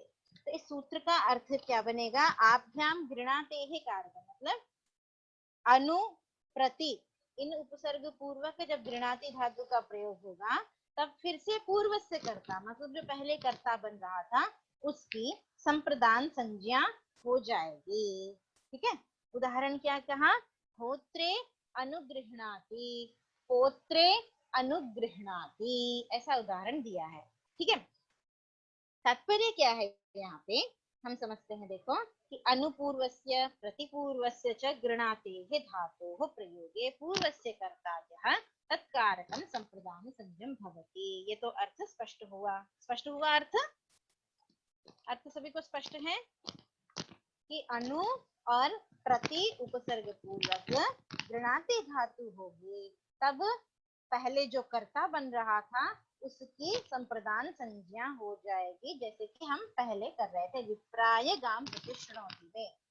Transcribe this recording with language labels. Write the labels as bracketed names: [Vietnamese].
[Hindi] तो इस सूत्र का अर्थ क्या बनेगा? आभ्याम गृणाते ही कारक, मतलब अनु प्रति, इन उपसर्ग पूर्वक जब गृणाति धातु का प्रयोग होगा तब फिर से पूर्व से कर्ता, मतलब जो पहले कर्ता बन रहा था उसकी संप्रदान संज्ञा हो जाएगी। ठीक है, उदाहरण क्या कहा? [Sanskrit] होत्रे अनुगृह्णाति, पोत्रे अनुगृह्णाति, [Hindi] ऐसा उदाहरण दिया है। ठीक है, तात्पर्य क्या है यहाँ पे हम समझते हैं। देखो कि [Sanskrit] अनुपूर्वस्य प्रतिपूर्वस्य च गृणातेः धातोः प्रयोगे पूर्वस्य कर्तायः तत्कारकं संप्रदान संज्ञम भवति। [Hindi] ये तो अर्थ स्पष्ट हुआ, स्पष्ट हुआ अर्थ, अर्थ सभी को स्पष्ट है कि अनु और प्रति उपसर्ग पूर्वक गृणाते धातु होगी तब पहले जो कर्ता बन रहा था उसकी संप्रदान संज्ञा हो जाएगी, जैसे कि हम पहले कर रहे थे [Sanskrit] विप्राय गाम प्रतिश्रणोति [Hindi] में।